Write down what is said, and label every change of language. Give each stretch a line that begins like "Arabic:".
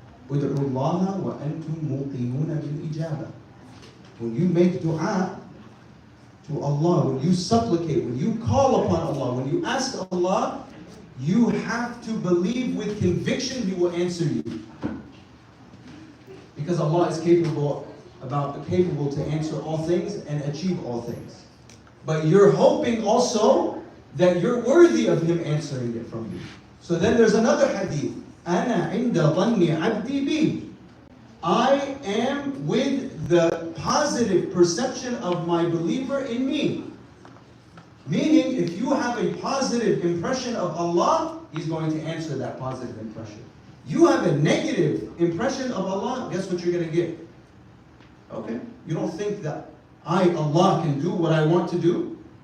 Arabic: ادعوا الله وأنتم موقنون بالإجابة.
English: When you make dua to Allah, when you supplicate, when you call upon Allah, when you ask Allah, you have to believe with conviction He will answer you. Because Allah is capable to answer all things and achieve all things. But you're hoping also that you're worthy of Him answering it from you. So then there's another hadith.
Arabic: أَنَا عِنْدَ ظَنِّ عَبْدِي بِي.
English: I am with the a positive perception of my believer in me. Meaning, if you have a positive impression of Allah, He's going to answer that positive impression. You have a negative impression of Allah, guess what you're going to get? Okay, you don't think that Allah, can do what I want to do?